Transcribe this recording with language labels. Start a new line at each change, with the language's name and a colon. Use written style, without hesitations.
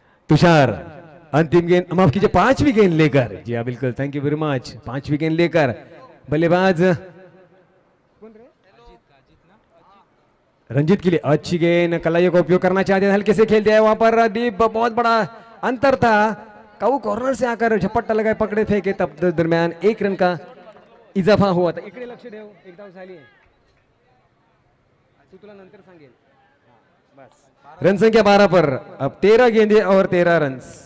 Hindi: तुषार अंतिम गेंद, माफ कीजिए 5वीं गेंद लेकर, जी हाँ बिल्कुल,
English: thank you very much,
Hindi: 5वीं गेंद लेकर बल्लेबाज रंजीत के लिए अच्छी गेंद, कलाइयों का उपयोग करना चाहते हैं, हल्के से खेल दिया है वहां पर दीप, बहुत बड़ा अंतर था। काऊ कॉर्नर से आकर झपट्टा लगाए, पकड़े फेंके, तब दरमियान 1 रन का इजाफा हुआ था।
Marathi: इकडे लक्ष ठेव, एक धाव झाली आहे, तुला नंतर सांगेल।
Hindi: बस रन संख्या 12 पर अब 13 गेंदे और 13 रन।